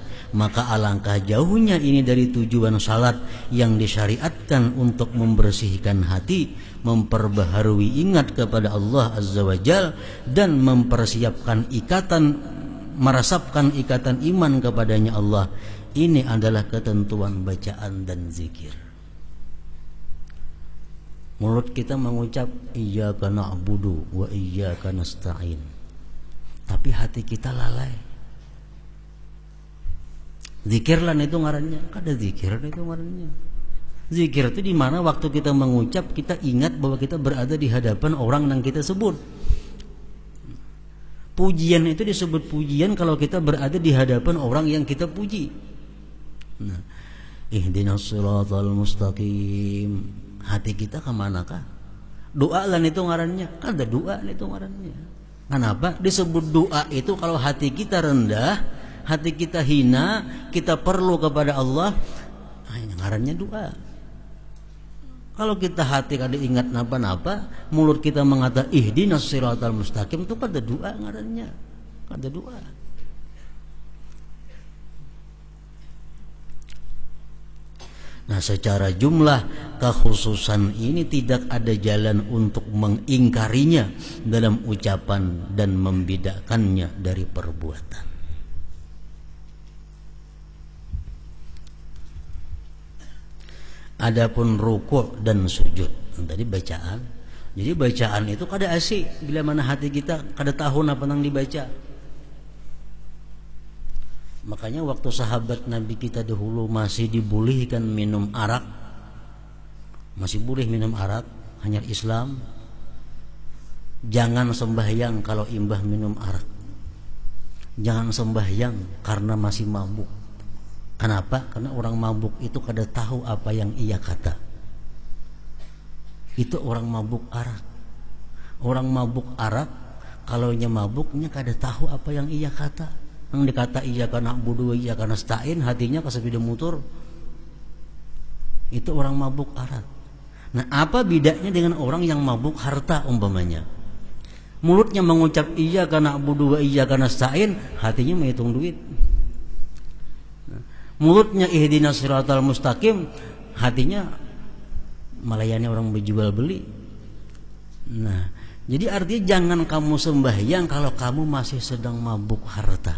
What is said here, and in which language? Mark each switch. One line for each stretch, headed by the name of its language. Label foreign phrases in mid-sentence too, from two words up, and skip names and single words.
Indonesian: Maka alangkah jauhnya ini dari tujuan salat yang disyariatkan untuk membersihkan hati, memperbaharui ingat kepada Allah
Arabic: Azza wa Jalla,
Indonesian: dan mempersiapkan merasapkan ikatan iman kepadanya Allah. Ini adalah ketentuan bacaan dan zikir. Mulut kita mengucap
Arabic: iyyaka na'budu wa iyyaka nasta'in,
Indonesian: tapi hati kita lalai.
Banjar: Zikir lah itu ngarannya, kada zikir itu ngarannya.
Indonesian: Zikir itu di mana waktu kita mengucap kita ingat bahwa kita berada di hadapan orang yang kita sebut. Pujian itu disebut pujian kalau kita berada di hadapan orang yang kita puji. Nah,
Arabic: ihdinas siratal mustaqim.
Banjar: Hati kita kemanakah? Doa lan itu ngarannya. Kan ada doa itu ngarannya.
Indonesian: Kenapa? Disebut doa itu kalau hati kita rendah, hati kita hina, kita perlu kepada Allah, ngarannya doa. Kalau kita hati kada ingat napa-napa, mulut kita mengatakan
Arabic: ihdinas siratal mustaqim,
Banjar: itu kada doa ngarannya. Kada doa.
Indonesian: Nah, secara jumlah kekhususan ini tidak ada jalan untuk mengingkarinya dalam ucapan dan membedakannya dari perbuatan. Adapun rukuk dan sujud, tadi bacaan.
Banjar: Jadi bacaan itu kada asik bila mana hati kita kada tahu apa nang dibaca.
Indonesian: Makanya waktu sahabat Nabi kita dahulu masih dibolehkan minum arak, masih boleh minum arak, hanya Islam. Jangan sembahyang kalau imbah minum arak. Jangan sembahyang karena masih mabuk. Kenapa? Karena orang mabuk itu kada tahu apa yang ia kata. Itu orang mabuk arak. Orang mabuk arak, kalau nya mabuknya kada tahu apa yang ia kata. Yang dikata
Arabic: iyyaka na'budu wa iyyaka nasta'in,
Banjar: hatinya kasepeda mutur.
Indonesian: Itu orang mabuk arak. Nah, apa bedanya dengan orang yang mabuk harta umpamanya? Mulutnya mengucap
Arabic: iyyaka na'budu wa iyyaka nasta'in,
Indonesian: hatinya menghitung duit. Mulutnya
Arabic: ihdinas siratal mustaqim,
Indonesian: hatinya melayani orang berjual beli. Nah, jadi artinya jangan kamu sembahyang kalau kamu masih sedang mabuk harta.